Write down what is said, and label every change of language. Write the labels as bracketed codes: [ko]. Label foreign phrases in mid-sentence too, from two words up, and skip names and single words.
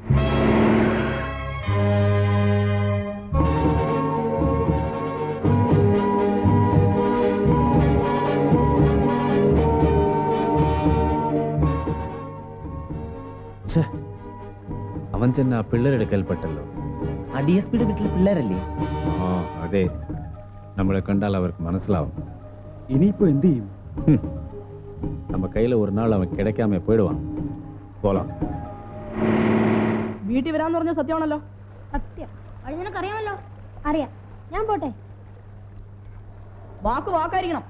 [ml] അവൻ ചെന്ന് ആ പിള്ളേരെടുക്കൽപ്പെട്ടല്ലോ. ആ DSPയുടെ വീട്ടിൽ പിള്ളേരല്ലേ? ആ അതെ, നമ്മളെ കണ്ടാൽ അവർക്ക് മനസ്സിലാവും. ഇനിയിപ്പോ എന്ത് ചെയ്യും? [ta] நம்ம கையில ஒரு நாள் அவன் கிடைக்காம போயிடுவான். போலாம். [ml] വീട്ടിൽ വരാന്ന് പറഞ്ഞ സത്യമാണല്ലോ. സത്യം. അത് നിനക്കറിയാമല്ലോ. അറിയാം. ഞാൻ പോട്ടെ. വാക്കായിരിക്കണം.